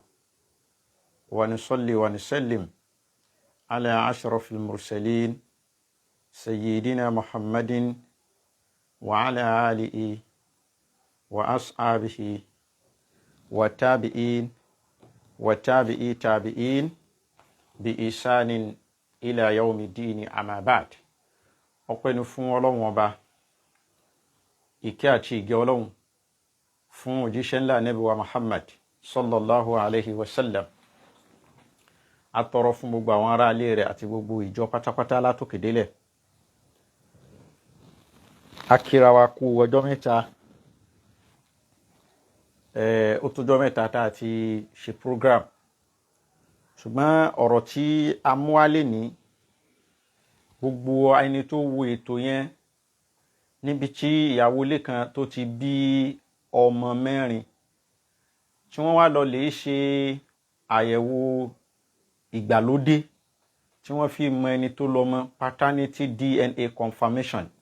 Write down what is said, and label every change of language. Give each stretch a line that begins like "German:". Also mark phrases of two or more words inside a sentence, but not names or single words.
Arabic: ونصلي ونسلم على أشرف المرسلين سيدنا محمد وعلى آله وأصحابه والتابعين وتابعي تابعين بإحسان إلى يوم الدين أما بعد.
Yoruba: ọpẹ́ ni fún Ọlọ́run ọba, ìkẹ́ àti ìgẹ́ Ọlọ́run fún òjíṣẹ́ ńlá Ànábì wa Muhammad
Arabic: صلى الله عليه وسلم.
Yoruba: Atọrọ fún gbogbo àwọn ará ilé rẹ̀ àti gbogbo ìjọ pátápátá látòkè délẹ̀. Akíra wa kú ọjọ́ mẹ́ta, ó tọ́jọ́ mẹ́ta tá a ti ṣe program. Ṣùgbọ́n ọ̀rọ̀ tí a mú wá lénìí, gbogbo ẹni tó wo ètò yẹn níbi tí ìyàwó ilé kan tó ti bí ọmọ mẹ́rin tí wọ́n wá lọ lè ṣe àyẹ̀wò ìgbàlódé tí wọ́n fi mọ ẹni tó lọ́mọ,
English: paternity DNA confirmation.